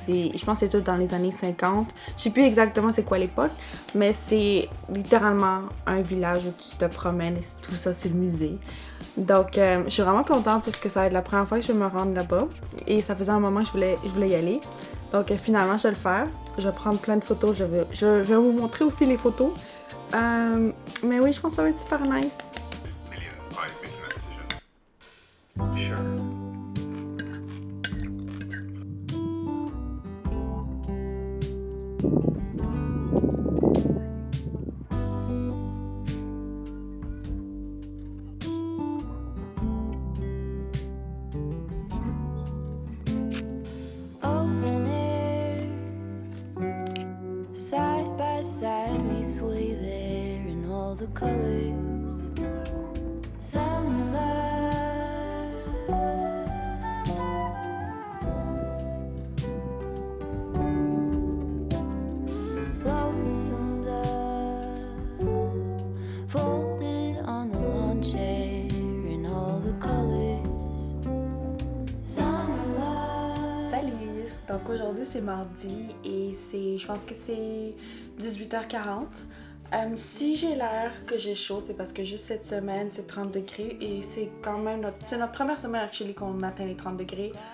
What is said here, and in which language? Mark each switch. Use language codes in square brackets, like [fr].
[fr] Je pense que c'est tout dans les années 50. Je sais plus exactement c'est quoi l'époque, mais c'est littéralement un village où tu te promènes et tout ça, c'est le musée. Donc, je suis vraiment contente parce que ça va être la première fois que je vais me rendre là-bas. Et ça faisait un moment que je voulais y aller. Donc, finalement, je vais le faire. Je vais prendre plein de photos. Je vais vous montrer aussi les photos. Mais oui, je pense que ça va être super nice. [en] Millions by making that decision. Sure. Open air, side by side we sway there in all the colors. Some love, lonesome dove, folded on the lawn chair in all the colors. Some love. [fr] Salut! Donc aujourd'hui c'est mardi et je pense que c'est 18h40. Si j'ai l'air que j'ai chaud, c'est parce que juste cette semaine c'est 30 degrés et c'est quand même notre première semaine actually qu'on atteint les 30 degrés.